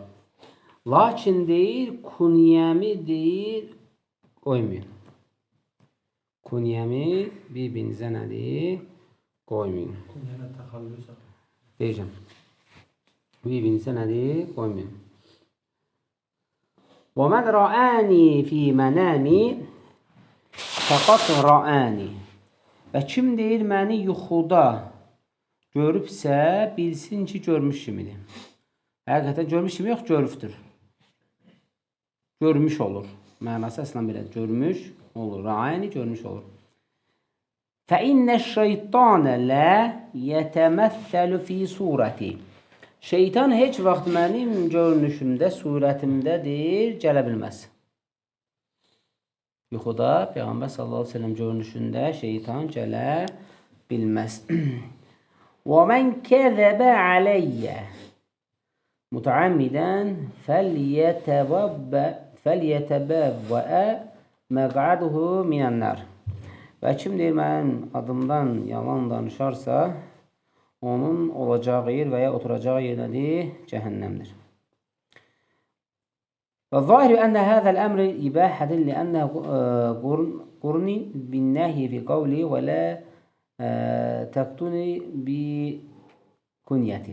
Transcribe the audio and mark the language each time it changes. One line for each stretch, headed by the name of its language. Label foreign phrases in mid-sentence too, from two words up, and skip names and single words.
Azerbaijani: Lakin deyir, kunyəmi deyir, qoymayın. Kunyəmi bir-birinizə nədir? Qoymayın. Kunyəmə təxəllüs. Deyəcəm. Bir-birinizə nədir? Qoymayın.
Arabic: وَمَنْ رَآنِي فِي مَنَامِ فَقَدْ رَآنِي.
Azerbaijani: Və kim deyir, məni yuxuda görübsə, bilsin ki, görmüş kimidir. Həqiqətən görmüş kimi yox, görübdür. Görmüş olur. Mənası əslən belədir. Görmüş olur. Ra'ani görmüş olur.
Arabic: فَإِنَّ الشَّيْطَانَ لَا يَتَمَثَّلُ فِي surəti.
Azerbaijani: Şeytan heç vaxt mənim görünüşümdə, surətimdədir, gələ bilməz. Yuxuda Peyğəmbər
Arabic: صلى الله عليه وسلم
Azerbaijani: görünüşündə şeytan gələ bilməz.
Arabic: وَمَنْ كَذَبَ عَلَيَّ مُتَعَمِّدًا فَلْيَتَبَوَّأَ مَقْعَدَهُ مِنَ النَّارِ.
Azerbaijani: Və kim deyir, mənim adımdan yalan danışarsa, onun olacağı yer və ya oturacağı yer nədir? Cəhənnəmdir.
Arabic: وظاهر أن هذا الأمر إباحة لأنه قرن بالنهي في قوله ولا تكتنوا بكنيتي.